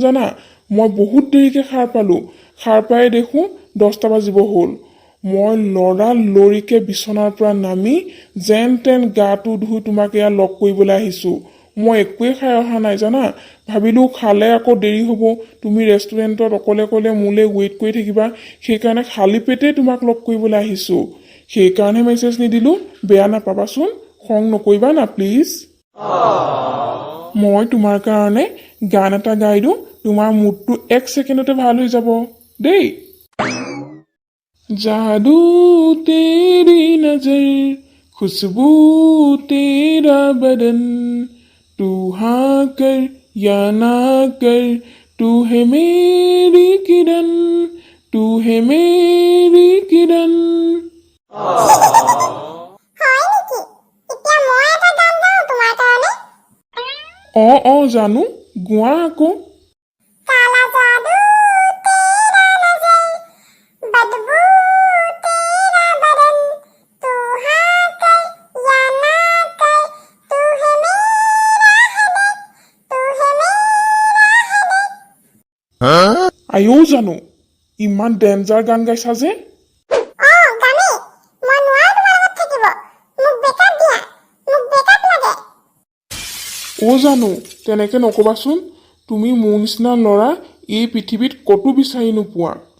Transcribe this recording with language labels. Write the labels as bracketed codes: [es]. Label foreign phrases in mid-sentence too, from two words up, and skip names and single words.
[as] জানা মই বহুত দেৰিকৈ সাৰ পালোঁ সাৰ পাই দেখোঁ 10টা বাজিব হ'ল মই লৰিকৈ বিচনাৰ পৰা নামি যেন তেন গাটো ধুই তোমাক এয়া লগ কৰিবলৈ আহিছোঁ মই একোৱে খাই অহা নাই জানা ভাবিলোঁ খালে আকৌ দেৰি হ'ব তুমি ৰেষ্টুৰেণ্টত অকলে মোলৈ ৱেইট কৰি থাকিবা সেইকাৰণে খালী পেটে তোমাক লগ কৰিবলৈ আহিছোঁ সেইকাৰণে মেছেজ নিদিলোঁ বেয়া নাপাবাচোন খং নকৰিবা না প্লিজ মই তোমাৰ কাৰণে গান এটা গাই দিওঁ তোমাৰ মুডটো 1 ছেকেণ্ডতে ভাল হৈ যাব দেই [hi] जादू तेरी नजर खुशबू तेरा बदन तू हाँ कर या ना कर तू है मेरी किरण [as] तू है मेरी किरण হয় নেকি? এতিয়া মই এটা গান গাওঁ তোমাৰ কাৰণে। জানো গোৱা আকৌ [hi] काला जादू तेरा नजर बदबू तेरा बदन तू हाँ कर या ना कर तू है मेरा हदक तू है मेरा हदक [as] আইও জানো ইমান ডেঞ্জাৰ গান গাইছা যে গানে মই নোৱাৰো তোমাৰ লগত থাকিব মোক বেকআপ দিয়া মোক বেকআপ লাগে জানো তেনেকে নকবাচোন তুমি মোৰ নিচিনা ল'ৰা এই পৃথিৱীত কতো বিচাৰি নোপোৱা